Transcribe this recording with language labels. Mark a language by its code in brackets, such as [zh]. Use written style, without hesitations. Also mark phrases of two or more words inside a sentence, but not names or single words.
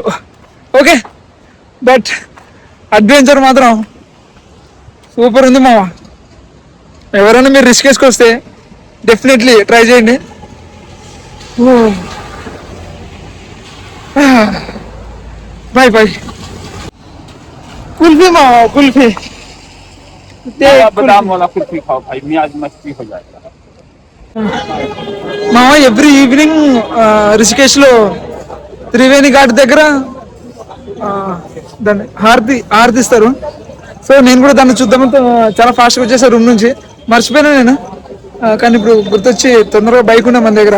[te] ఓకే, [en] but adventure [te] మాత్రం సూపర్ ఉంది మామ. ఎవరైనా మీరు రిస్క్ వేసుకొస్తే [en] definitely try [te] చేయండి. [en] bye bye. [hi] कुल्फी माँ कुल्फी बादाम वाला कुल्फी खाओ भाई, मियाज मस्ती हो जाएगा. [te] మామ [en] every evening [te] రిషికేశ్లో త్రివేణి ఘాట్ దగ్గర దాన్ని హారతిస్తారు. సో నేను కూడా దాన్ని చూద్దామంటే చాలా ఫాస్ట్గా వచ్చేసా రూమ్ నుంచి, మర్చిపోయినా నేను. కానీ ఇప్పుడు గుర్తొచ్చి తొందరగా బైక్ ఉన్నా మన దగ్గర.